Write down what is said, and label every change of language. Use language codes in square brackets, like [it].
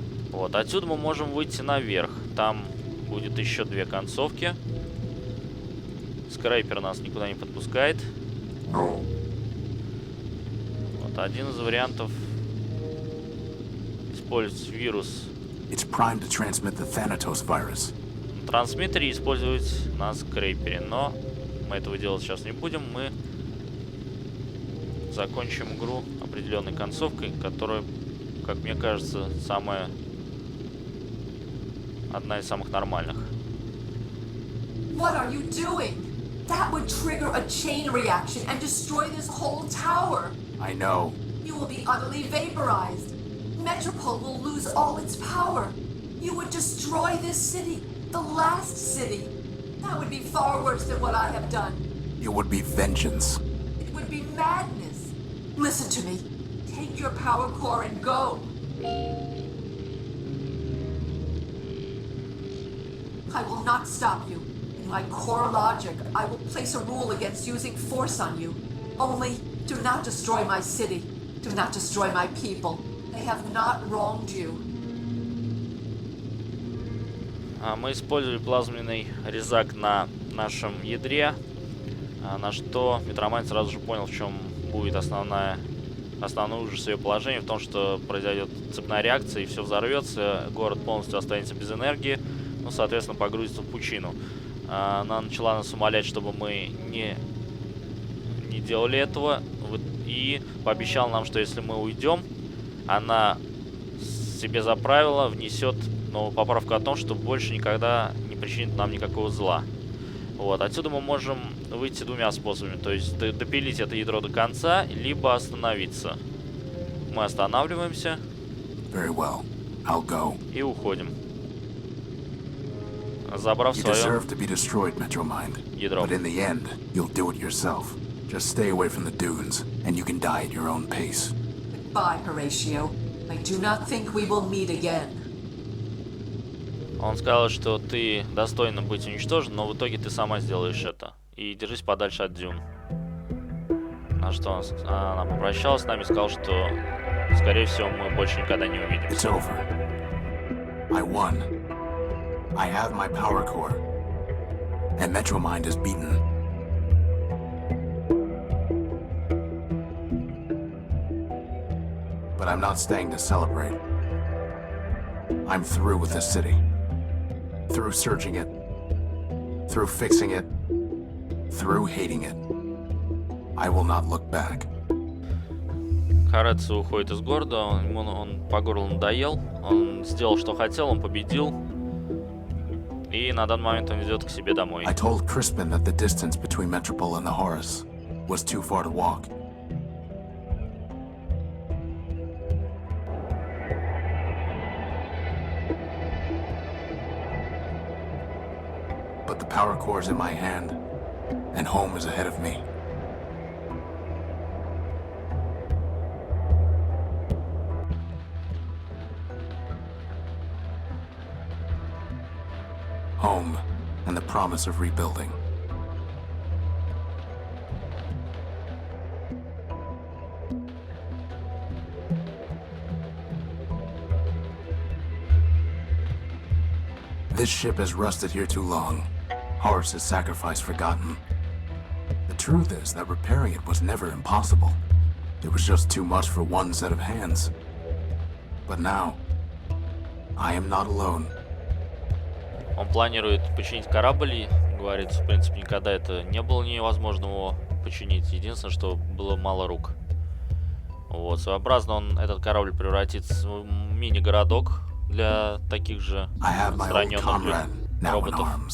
[ru] Вот, отсюда мы можем выйти наверх. Там будет еще две концовки. Скрейпер нас никуда не подпускает. Вот один из вариантов использовать вирус. [en] It's primed to transmit the Thanatos virus. [ru] На трансмиттере использовать на скрейпере, но мы этого делать сейчас не будем. Мы закончим игру определенной концовкой, которая, как мне кажется, одна из самых нормальных. [en] What are you doing? That would trigger a chain reaction and destroy this whole tower. I know. You will be utterly vaporized. Metropole will lose all its power. You would destroy this city, the last city. That would be far worse than what I have done. It would be vengeance. It would be madness. Listen to me. Take your power core and go. I will not stop you. In my core logic, I will place a rule against using force on you. Only, do not destroy my city. Do not destroy my people. They have not wronged you. [ru] Мы использовали плазменный резак на нашем ядре, на что Метромайн сразу же понял, в чем будет основной ужас ее положения, в том, что произойдет цепная реакция и все взорвется, город полностью останется без энергии, ну, соответственно, погрузится в пучину. Она начала нас умолять, чтобы мы не делали этого, и пообещала нам, что если мы уйдем, она себе за правило внесет новую поправку о том, что больше никогда не причинит нам никакого зла. Вот. Отсюда мы можем выйти двумя способами. То есть допилить это ядро до конца, либо остановиться. Мы останавливаемся. [en] Very well. I'll go. [ru] И уходим. Забрав [en] You [ru] свое [en] deserve to be destroyed, Metromind. [ru] ядро. [en] But in the end, you'll do it yourself. Just stay away from the dunes, and you can die at your own pace. Goodbye, Horatio. I do not think we will meet again. [ru] Он сказал, что ты достойна быть уничтожен, но в итоге ты сама сделаешь это. И держись подальше от дюн. На что она попрощалась с нами и сказала, что, скорее всего, мы больше никогда не [en] It's [ru] увидимся. [en] over. I won. I have my power core. And Metromind is beaten. But I'm not staying to celebrate. I'm through with this city. Through searching it. Through fixing it. Through hating it. I will not look back. [ru] Карец уходит из города, он по горлу надоел, он сделал, что хотел, он победил. И на данный момент он идет к себе домой. [en] I told Crispin that the distance between Metropole and the Horus was too far to walk. But the power core is in my hand, and home is ahead of me. Home and the promise of rebuilding. This ship has rusted here too long. Horus's sacrifice forgotten. The truth is that repairing it was never impossible. It was just too much for one set of hands. But now, I am not alone. [ru] Он планирует починить корабль, и говорит, в принципе, никогда это не было невозможно его починить. Единственное, что было мало рук. Вот, своеобразно этот корабль превратится в мини-городок для таких же раненых роботов.